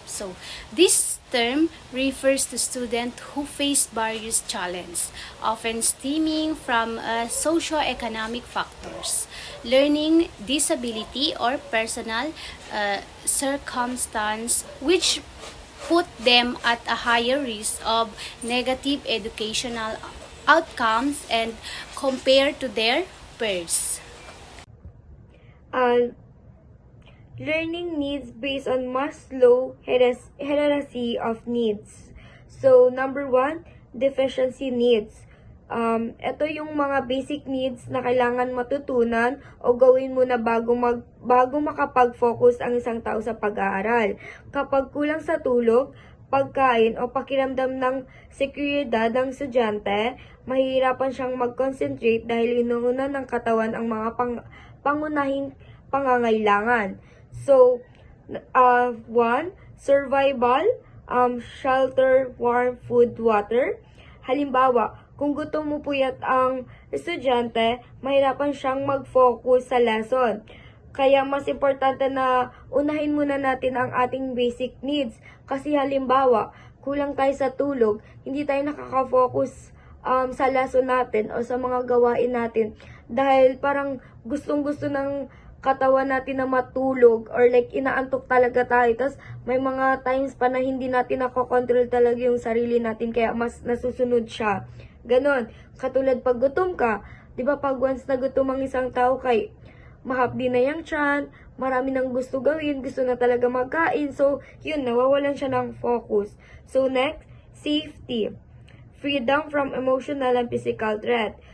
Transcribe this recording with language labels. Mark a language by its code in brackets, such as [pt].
[en] So this term refers to students who face various challenges, often stemming from socio-economic factors, learning disability or personal circumstance which put them at a higher risk of negative educational outcomes and compared to their peers. Learning needs based on Maslow hierarchy of needs. So, number 1, deficiency needs. [tl] Ito yung mga basic needs na kailangan matutunan o gawin muna bago makapag-focus ang isang tao sa pag-aaral. Kapag kulang sa tulog, pagkain o pakiramdam ng seguridad ng estudyante, mahihirapan siyang mag-concentrate dahil inuuna ng katawan ang mga pangunahing pangangailangan. [en] So, 1, survival, shelter, warm food, water. [tl] Halimbawa, kung gutom mo puyat ang estudyante, mahirapan siyang mag-focus sa lesson. Kaya mas importante na unahin muna natin ang ating basic needs. Kasi halimbawa, kulang tayo sa tulog, hindi tayo nakaka-focus sa lesson natin o sa mga gawain natin. Dahil parang gustong-gusto ng katawan natin na matulog or like inaantok talaga tayo. Tapos may mga times pa na hindi natin nakokontrol talaga yung sarili natin kaya mas nasusunod siya. Ganon. Katulad pag gutom ka, di ba pag once na gutom ang isang tao kay mahapdi na yung tiyan, marami nang gusto gawin, gusto na talaga magkain. So, yun, nawawalan siya ng focus. [en] So, next, safety. Freedom from emotional and physical threat.